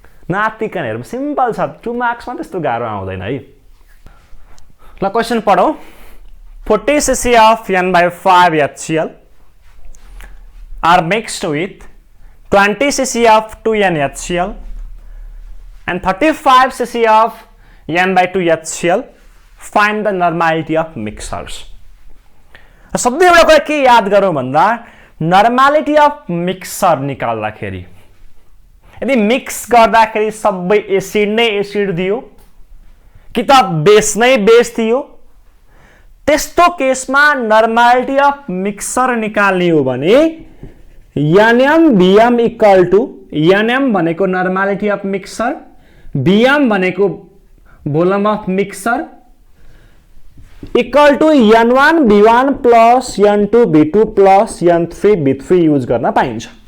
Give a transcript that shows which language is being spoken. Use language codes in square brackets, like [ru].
[ne] नातिकन हेरौँ, सिम्पल छ, 2 मार्क्समा त्यस्तो गाह्रो आउँदैन है। ल क्वेसन पढौँ। [en] 40 cc of n/5 HCl are mixed with 20 cc of 2n HCl and 35 cc of n/2 HCl. Find the normality of mixers. [ne] सबैले एउटा कुरा के याद गरौँ भन्दा नर्मालिटी अफ मिक्सर निकाल्दाखेरि यदि मिक्स गर्दाखेरि सबै एसिड नै एसिड दियो कि त बेस नै बेस दियो, त्यस्तो केसमा नर्मालिटी अफ मिक्सर निकाल्ने हो भने NM BM equal to NM भनेको नर्मालिटी अफ मिक्सर, BM भनेको volume of mixer equal to n1 v1 plus n2 v2 plus n3 v3 use गर्न पाइन्छ।